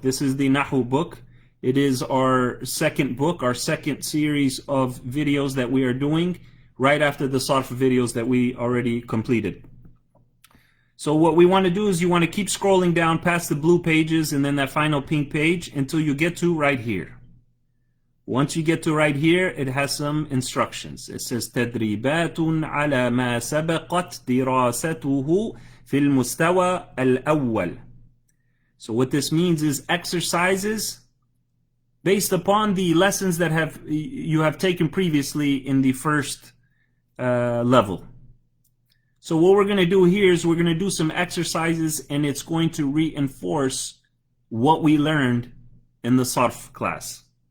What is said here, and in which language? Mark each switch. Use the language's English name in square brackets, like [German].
[English] This is the Nahu book. It is our second book, our second series of videos that we are doing right after the Sarf videos that we already completed. So what we want to do is you want to keep scrolling down past the blue pages and then that final pink page until you get to right here. Once you get to right here, it has some instructions. It says [Arabic] تدريبات على ما سبقت دراسته في المستوى الأول. [English] So what this means is exercises based upon the lessons that you have taken previously in the first level. So what we're going to do here is we're going to do some exercises and it's going to reinforce what we learned in the Sarf class.